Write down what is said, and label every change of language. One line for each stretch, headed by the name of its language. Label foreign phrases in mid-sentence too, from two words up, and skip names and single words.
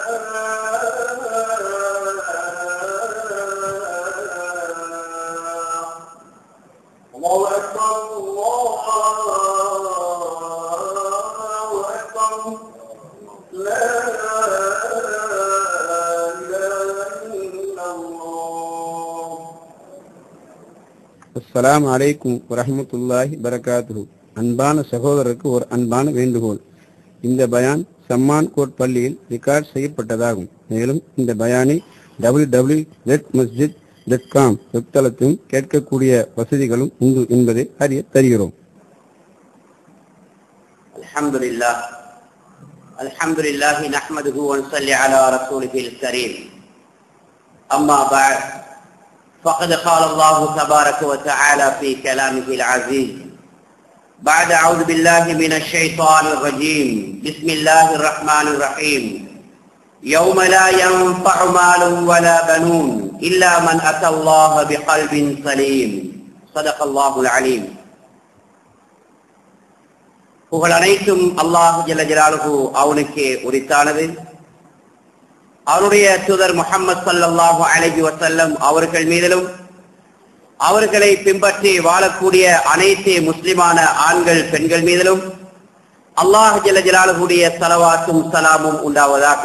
Arabic: الله أكبر الله أكبر لا إله إلا الله. السلام عليكم ورحمة الله بركاته.
Tamil: அன்பான சகோதரருக்கு ஒரு அன்பான வேண்டுகோள். இந்த பயான் சம்மான் கோட் பள்ளியில் ரெக்கார்ட் செய்யப்பட்டதாகும். மேலும் இந்த பயானை www.masjid.com வெப்தளத்திலும் கேட்கக்கூடிய வசதிகளும் உண்டு என்பதை அறிய தருகிறோம்.
Arabic: الحمد لله نحمده ونصلي على رسوله الكريم. أما بعد فقد قال الله تبارك وتعالى في كلامه العزيز بعد أعوذ بالله من الشيطان الرجيم بسم الله الرحمن الرحيم يوم لا ينفع مال ولا بنون إلا من أتى الله بقلب سليم صدق الله العليم.
Tamil: புகழ் அனைத்தும்
Arabic: الله جل جلاله
Tamil: அவனுக்கே உரித்தானது. அவருடைய தூதர் முஹம்மது
Arabic: صلى الله عليه وسلم
Tamil: அவர்கள் மீதிலும் அவர்களை பின்பற்றி வாழக்கூடிய அனைத்து முஸ்லிமான ஆண்கள் பெண்கள் மீதிலும்
Arabic: الله جل
Tamil: ஜலாலுஹுடைய ஸலவாத்தும் ஸலாமும் உண்டாவதாக.